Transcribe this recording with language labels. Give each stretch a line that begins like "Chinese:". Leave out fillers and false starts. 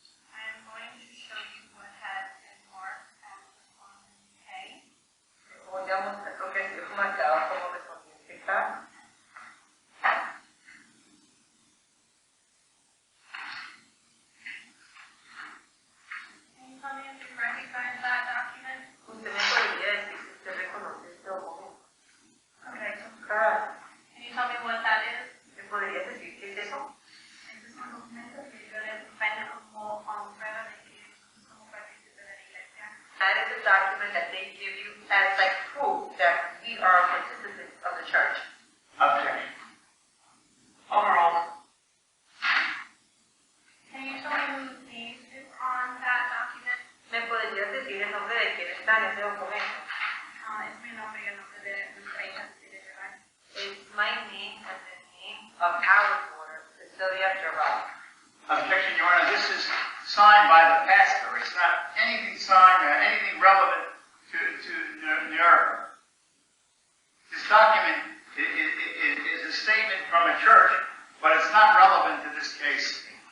English: I am going to show you what has been marked as respondent K.
Spanish: Voy a mostrar lo que es marcado como respondiente K.
English: Can you tell me if you recognize that document?
Spanish: Usted me podría decir si usted reconoce este documento.
English: Okay. Correct. Can you tell me what that is?
Spanish: ¿Me podría decir qué es eso? Este es un documento que yo le defendí como prueba de que somos partícipes de la iglesia.
English: That is a document that they give you as like proof that we are participants of the church. Objection. Overall. Can you tell me whose name is on that document?
Spanish: ¿Me podrías decir el nombre de quién está en ese documento? Es mi nombre y el nombre de nuestra hija, Cecilia Gerard.
English: It's my name and the name of our daughter, Cecilia Gerard. Objection, Your Honor. This is signed by the pastor. It's not anything signed or anything relevant to NER. This document is a statement from a church, but it's not relevant to this case.